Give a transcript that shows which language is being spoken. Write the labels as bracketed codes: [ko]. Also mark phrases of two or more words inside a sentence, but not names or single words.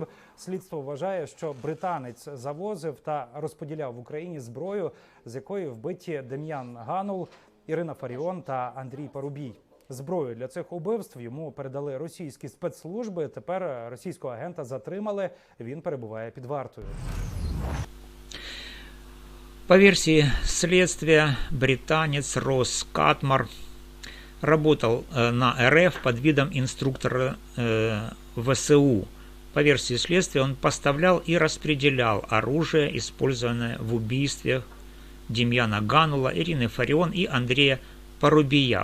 [uk] Слідство вважає, що британець завозив та розподіляв в Україні зброю, з якої вбиті Дем'ян Ганул, Ірина Фаріон та Андрій Парубій. Зброю для цих убивств йому передали російські спецслужби. Тепер російського агента затримали, він перебуває під вартою. [ru] По версии следствия, британец Росс Катмор работал на РФ под видом инструктора ВСУ. По версии следствия, он поставлял и распределял оружие, использованное в убийстве Демьяна Ганула, Ирины Фаріон и Андрея Парубия.